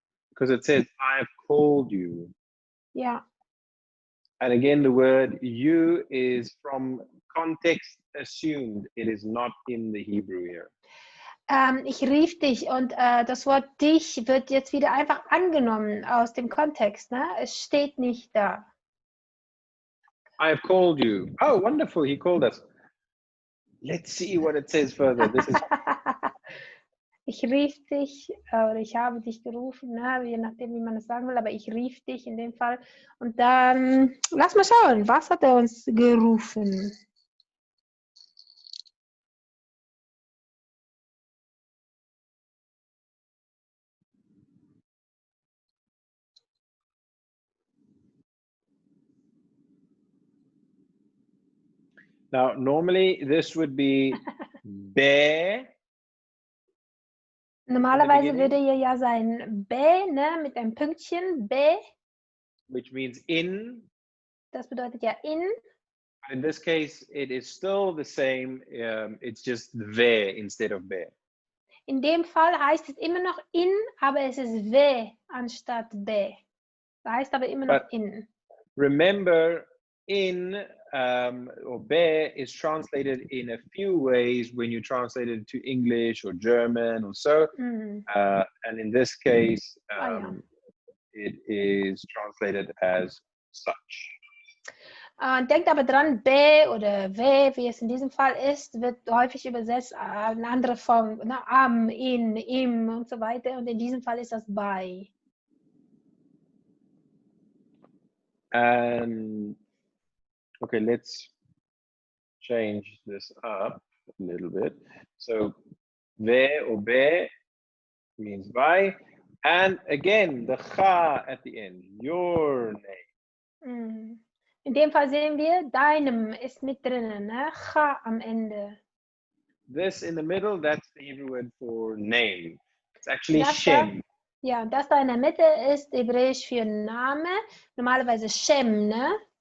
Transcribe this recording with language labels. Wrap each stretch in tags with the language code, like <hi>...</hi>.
<en>Because it says, I have called you.</en> <de>Ja.</de> <en>And again, the word you is from context assumed. It is not in the Hebrew here.</en> <de>Ich rief dich und das Wort dich wird jetzt wieder einfach angenommen aus dem Kontext. Ne? Es steht nicht da.</de> <en>I have called you. Oh, wonderful. He called us. Let's see what it says further. This is</en> <de>Ich rief dich oder ich habe dich gerufen, ne? Je nachdem, wie man es sagen will, aber ich rief dich in dem Fall. Und dann, lass mal schauen, was hat er uns gerufen?</de> <en>now normally this would be be.</en> <de>Normalerweise würde hier ja sein be, ne? Mit einem Pünktchen, be.</de> <en>Which means in.</en> <de>Das bedeutet ja in.</de> <en>In this case, it is still the same. It's just ve instead of be.</en> <de>In dem Fall heißt es immer noch in, aber es ist we anstatt be. Das heißt aber immer noch in.</de> <en>Remember, in or be is translated in a few ways when you translate it to English or German or so. And in this case, it is translated as such.</en> <de>Denkt aber dran, be oder we, wie es in diesem Fall ist, wird häufig übersetzt eine andere Form, ne? Am, in, im und so weiter. Und in diesem Fall ist das bei.</de> <en>And okay, let's change this up a little bit. So, ve or be means by. And again, the cha at the end, your name.</en> <de>In dem Fall sehen wir, deinem ist mit drinnen, ne? Cha am Ende.</de> <en>This in the middle, that's the Hebrew word for name. It's actually Shem.</en> <de>Ja, und das da in der Mitte ist hebräisch für Name, normalerweise Shem, ne?</de>